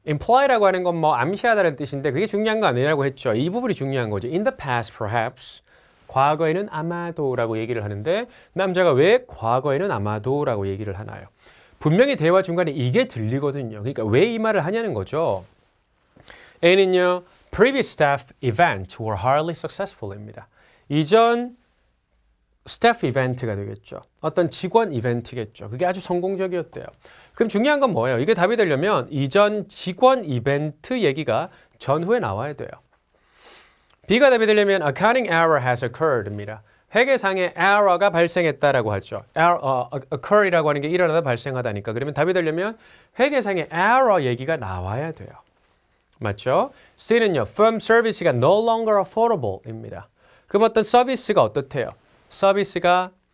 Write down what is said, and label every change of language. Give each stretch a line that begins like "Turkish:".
Korean: imply라고 하는 건 뭐 암시하다는 뜻인데 그게 중요한 거 아니라고 했죠. 이 부분이 중요한 거죠.
English: In the past perhaps.
Korean: 과거에는 아마도라고 얘기를 하는데 남자가 왜 과거에는 아마도라고 얘기를 하나요? 분명히 대화 중간에 이게 들리거든요. 그러니까 왜 이 말을 하냐는 거죠.
English: A는요, previous staff event were hardly successful입니다.
Korean: 이전 staff event가 되겠죠. 어떤 직원 이벤트겠죠. 그게 아주 성공적이었대요. 그럼 중요한 건 뭐예요? 이게 답이 되려면 이전 직원 이벤트 얘기가 전후에 나와야 돼요. B가 답이 되려면
English: accounting error has occurred입니다.
Korean: 회계상의 error가 발생했다라고 하죠. occur이라고 하는 게 일어나다 발생하다니까. 그러면 답이 되려면 회계상의 error 얘기가 나와야 돼요. 맞죠? C는요, firm service가
English: no longer affordable
Korean: 입니다. 그럼 어떤 서비스가 어떻대요? 서비스가